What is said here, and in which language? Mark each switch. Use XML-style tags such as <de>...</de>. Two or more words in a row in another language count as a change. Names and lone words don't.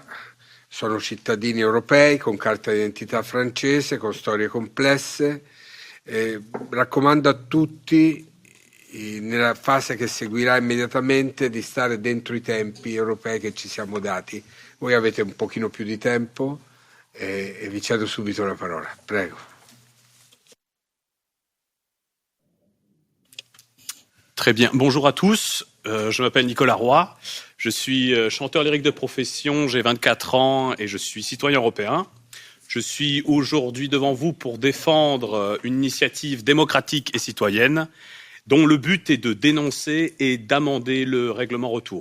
<it>Sono cittadini europei con carta d'identità francese, con storie complesse. Raccomando a tutti, nella fase che seguirà immediatamente, di stare dentro i tempi europei che ci siamo dati. Voi avete un pochino più di tempo e vi cedo subito la parola. Prego.</it> <fr>Très bien. Bonjour à tous. Je m'appelle Nicolas Roy. Je suis chanteur lyrique de profession, j'ai 24 ans et je suis citoyen européen. Je suis aujourd'hui devant vous pour défendre une initiative démocratique et citoyenne dont le but est de dénoncer et d'amender le règlement retour.</fr>